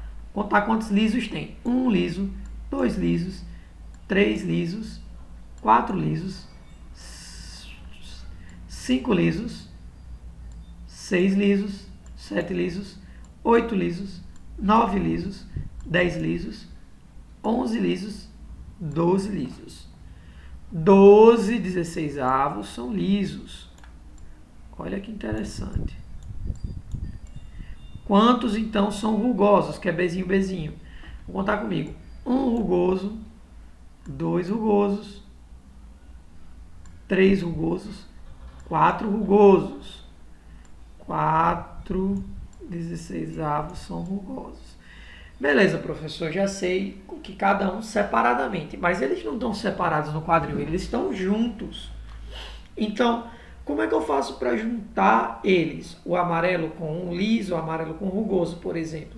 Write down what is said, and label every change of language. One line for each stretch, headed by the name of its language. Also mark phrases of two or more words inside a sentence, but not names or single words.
Portuguese: Contar quantos lisos tem. 1 liso, 2 lisos, 3 lisos, 4 lisos, 5 lisos, 6 lisos, 7 lisos, 8 lisos, 9 lisos, 10 lisos, 11 lisos, 12 lisos. 12 16avos são lisos. Olha que interessante. Quantos, então, são rugosos, que é Bzinho, Bzinho? Vou contar comigo. 1 rugoso, 2 rugosos, 3 rugosos, 4 rugosos. 4 16avos são rugosos. Beleza, professor, já sei que cada um separadamente, mas eles não estão separados no quadril, eles estão juntos. Então, como é que eu faço para juntar eles? O amarelo com um liso, o amarelo com rugoso, por exemplo.